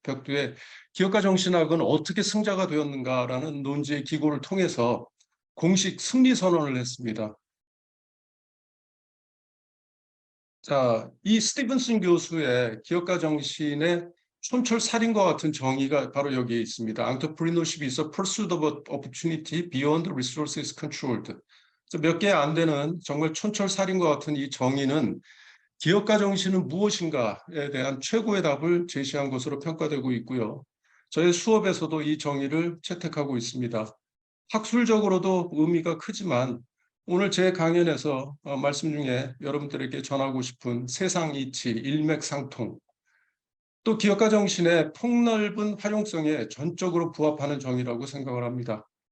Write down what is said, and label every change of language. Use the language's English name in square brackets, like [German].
[Korean] 벽두에 기업가 정신학은 어떻게 승자가 되었는가라는 논지의 기고를 통해서 공식 승리 선언을 했습니다. 자, 이 스티븐슨 교수의 기업가 정신의 촌철살인과 같은 정의가 바로 여기에 있습니다. [English] Entrepreneurship is a pursuit of opportunity beyond resources controlled. [Korean] 몇 개 안 되는 정말 촌철살인과 같은 이 정의는 기업가 정신은 무엇인가에 대한 최고의 답을 제시한 것으로 평가되고 있고요. 저의 수업에서도 이 정의를 채택하고 있습니다. 학술적으로도 의미가 크지만 오늘 제 강연에서 말씀 중에 여러분들에게 전하고 싶은 세상 이치, 일맥상통, 또 기업가 정신의 폭넓은 활용성에 전적으로 부합하는 정의라고 생각을 합니다.